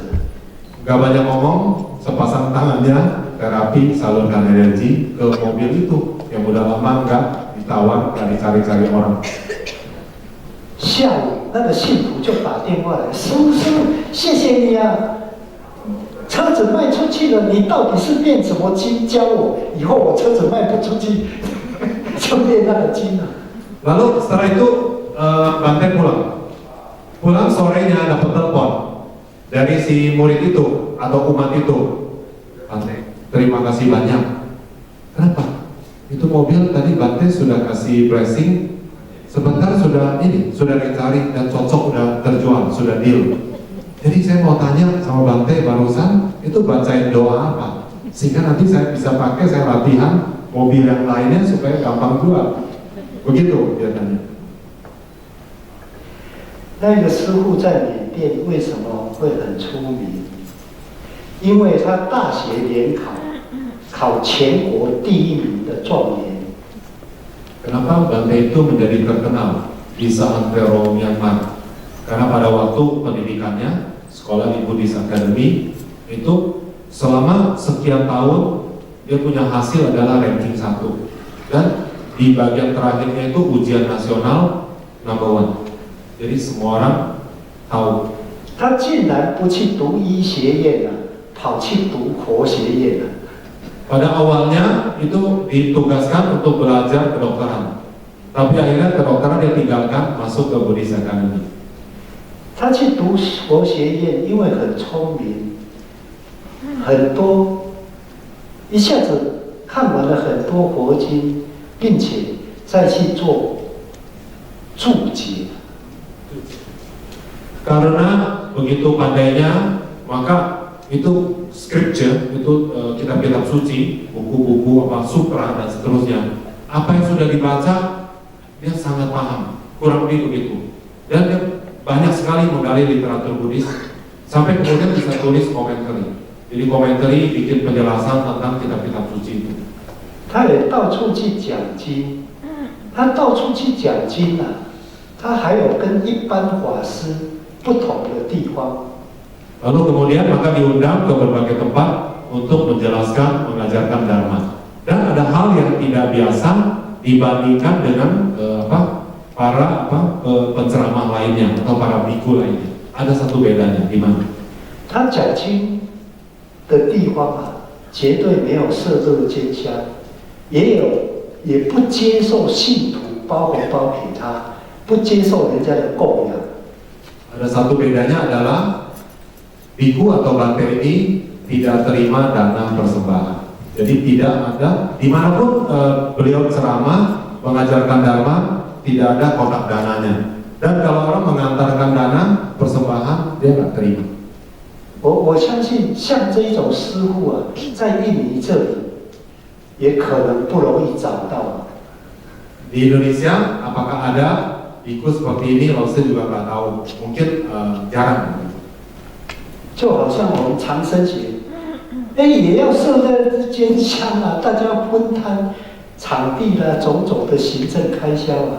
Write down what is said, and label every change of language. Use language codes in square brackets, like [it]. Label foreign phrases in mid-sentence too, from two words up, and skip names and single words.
[id] Gak banyak ngomong, sepasang tangannya terapi salurkan energi ke mobil itu yang udah lama nggak ditawar, nggak dicari-cari orang. [zh] 下午那个信徒就打电话来，师傅，谢谢你啊！车子卖出去了，你到底是念什么经教我？以后我车子卖不出去，就念那个经了。 [id] Lalu setelah itu Bante pulang sorenya dapat telepon dari si murid itu atau umat itu. Bante, terima kasih banyak. Kenapa? Itu mobil tadi Bante sudah kasih blessing. Sebentar sudah dicari dan cocok, udah terjual, sudah deal. Jadi saya mau tanya sama Bante barusan itu bacain doa apa? Sehingga nanti saya bisa pakai, saya latihan mobil yang lainnya supaya gampang jual. Begitu dia tanya. [zh] 那个师傅在缅甸为什么会很出名？因为他大学联考全国第1名的状元。 [id] Kenapa Bante itu menjadi terkenal di seantero Myanmar? Karena pada waktu pendidikannya, sekolah di [en] Buddhist Academy [id] itu selama sekian tahun dia punya hasil adalah ranking 1 dan di bagian terakhirnya itu ujian nasional number 1. Jadi semua orang tahu. [zh] 他竟然不去读医学院了，跑去读佛学院了。 [id] Pada awalnya itu ditugaskan untuk belajar kedokteran, tapi akhirnya kedokteran dia tinggalkan masuk ke [en] Buddhist Academy. [zh] 他去读佛学院，因为很聪明，很多一下子看完了很多佛经，并且再去做注解。 [id] Karena begitu pandainya, maka itu scripture, itu kitab-kitab suci, buku-buku apa sutra dan seterusnya. Apa yang sudah dibaca, dia sangat paham, kurang lebih begitu. Dan dia banyak sekali menggali literatur Buddhis, sampai kemudian bisa tulis komentari. Jadi komentari bikin penjelasan tentang kitab-kitab suci itu. [zh] 他也到处去讲经，他到处去讲经啊，他还有跟一般法师不同的地方。 [id] Lalu kemudian maka diundang ke berbagai tempat untuk menjelaskan, mengajarkan Dharma. Dan ada hal yang tidak biasa dibandingkan dengan para penceramah lainnya atau para biku lainnya. Ada satu bedanya di mana? [zh] 他讲经的地方啊，绝对没有色这个奸香，也不接受信徒包红包给他，不接受人家的供养。 [id] Ada satu bedanya adalah biku atau bante ini tidak terima dana persembahan. Jadi tidak ada dimanapun beliau ceramah mengajarkan Dharma tidak ada kotak dananya. Dan kalau orang mengantarkan dana persembahan dia nggak terima. [zh] 我相信像这一种师傅啊，在印尼这里也可能不容易找到。 [id] Di Indonesia apakah ada biku seperti ini? Saya juga nggak tahu. Mungkin jarang. [zh] 就好像我们长生节，也要设在间香啊，大家分摊场地啦、种种的行政开销啊。